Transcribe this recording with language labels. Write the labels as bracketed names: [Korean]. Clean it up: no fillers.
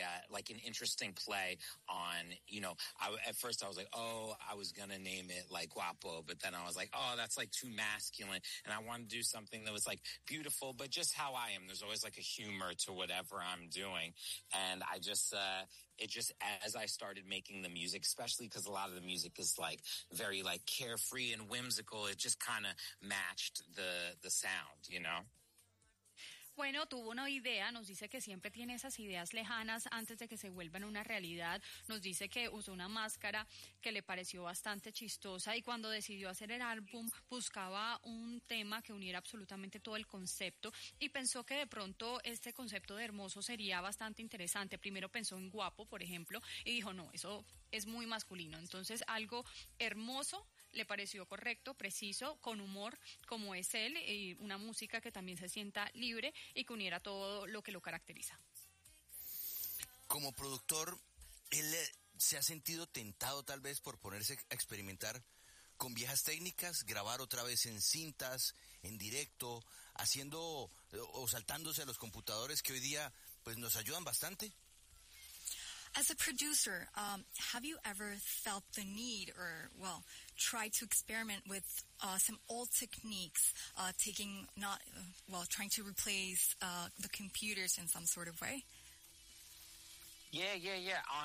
[English] like an interesting play on, you know, at first I was like, oh, I was gonna name it like Guapo, but then I was like, oh, that's like too masculine, and I wanted to do something that was like beautiful, but just how I am, there's always like a humor to whatever I'm doing. And I just it just, as I started making the music, especially because a lot of the music is like very like carefree and whimsical, it just kind of matched the sound, you know. [Spanish] Bueno, tuvo una idea, nos dice que siempre tiene esas ideas lejanas antes de que se vuelvan una realidad. Nos dice que usó una máscara que le pareció bastante chistosa y cuando decidió hacer el álbum buscaba un tema que uniera absolutamente todo el concepto y pensó que de pronto este concepto de hermoso sería bastante interesante. Primero pensó en guapo, por ejemplo, y dijo, no, eso es muy masculino. Entonces, algo hermoso le pareció correcto, preciso, con humor como es él, y una música que también se sienta libre y que uniera todo lo que lo caracteriza. Como productor, ¿él se ha sentido tentado tal vez por ponerse a experimentar con viejas técnicas, grabar otra vez en cintas, en directo, haciendo o saltándose a los computadores que hoy día pues nos ayudan bastante? [English] As a producer, have you ever felt the need or, well, tried to experiment with some old techniques, trying to replace the computers in some sort of way? Yeah.